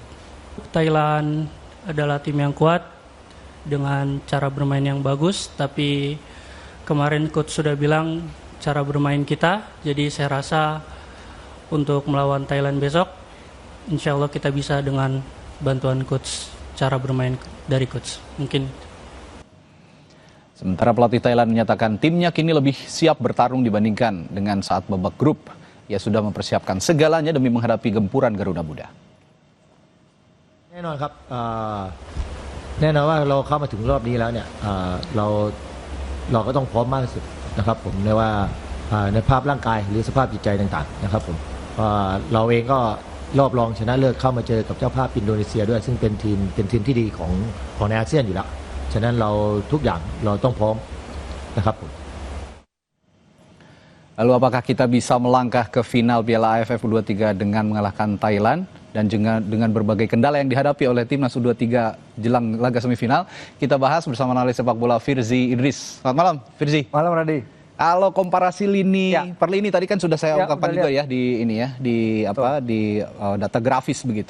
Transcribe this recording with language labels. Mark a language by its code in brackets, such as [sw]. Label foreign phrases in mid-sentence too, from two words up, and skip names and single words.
[id] Thailand adalah tim yang kuat dengan cara bermain yang bagus, tapi kemarin coach sudah bilang cara bermain kita, jadi saya rasa untuk melawan Thailand besok [ar] إن شاء الله [id] kita bisa dengan bantuan coach, cara bermain dari coach. Mungkin. Sementara pelatih Thailand menyatakan timnya kini lebih siap bertarung dibandingkan dengan saat babak grup. Ia sudah mempersiapkan segalanya demi menghadapi gempuran Garuda Muda. [th] แน่นอนครับแน่นอนว่าเราเข้ามาถึงรอบนี้แล้วเนี่ยเราก็ต้องพร้อมมากที่สุดนะครับผมในว่าในภาพร่างกายหรือสภาพจิตใจต่างๆนะครับผมเราเองก็รอบรองชนะเลิศเข้ามาเจอกับเจ้าภาพอินโดนีเซียด้วยซึ่งเป็นทีมที่ดีของในอาเซียนอยู่แล้วฉะนั้นเราทุกอย่างเราต้องพร้อมนะครับผม [id] Lalu apakah kita bisa melangkah ke final Piala AFF U23 dengan mengalahkan Thailand dan juga dengan berbagai kendala yang dihadapi oleh timnas U23 jelang laga semifinal? Kita bahas bersama analis sepak bola Firzi Idris. Selamat malam, Firzi. Malam, Radi. Kalau komparasi lini per lini tadi kan sudah saya ungkapkan juga ya di ini ya di data grafis begitu.